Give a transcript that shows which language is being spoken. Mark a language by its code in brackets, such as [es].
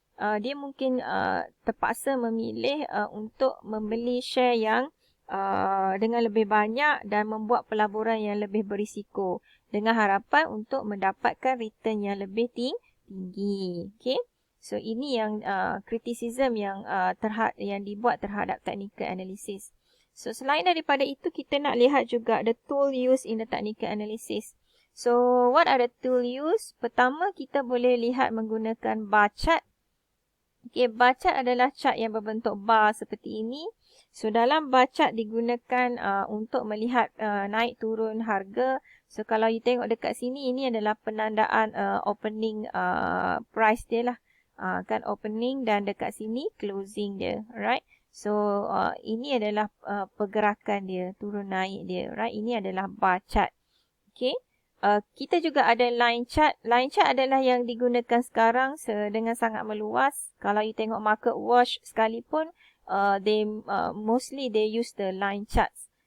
[ms] Dia mungkin terpaksa memilih untuk membeli share yang dengan lebih banyak dan membuat pelaburan yang lebih berisiko dengan harapan untuk mendapatkan return yang lebih tinggi. Okay? So ini yang criticism yang dibuat terhadap technical analysis. So selain daripada itu, kita nak lihat juga [en] the tool used in the technical analysis. So what are the tool used? [ms] Pertama, kita boleh lihat menggunakan bar chart. Okay, bar chart adalah chart yang berbentuk bar seperti ini. So dalam bar chart digunakan untuk melihat naik turun harga. So kalau you tengok dekat sini, ini adalah penandaan opening price dia lah. Kan opening, dan dekat sini closing dia, right? So ini adalah pergerakan dia, turun naik dia, right? Ini adalah bar chart. Okay. Kita juga ada line chart. Line chart adalah yang digunakan sekarang dengan sangat meluas. Kalau you tengok market watch sekalipun, [en] mostly they use the line charts.